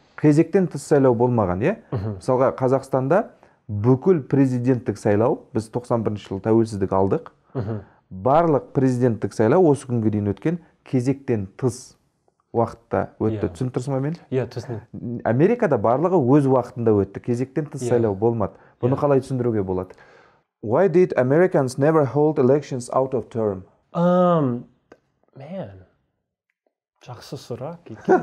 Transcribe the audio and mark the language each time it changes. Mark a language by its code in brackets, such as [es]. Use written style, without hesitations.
[kk] Кезектен тыс сайлау болмаған, иә? Мысалға, Қазақстанда бүкіл президенттік сайлау, біз 91 жыл тәуелсіздік алдық. Барлық президенттік сайлау осы күнге дейін өткен кезектен тыс уақытта өтті. Түсініп тұрсың ба мен? Иә, түсініп. Америкада барлығы өз уақытында өтті. Кезектен тыс сайлау болмады. Бұны қалай түсіндіруге болады? [en] Why did Americans never hold elections out of term? [kk] Man, жақсы сұрақ екен.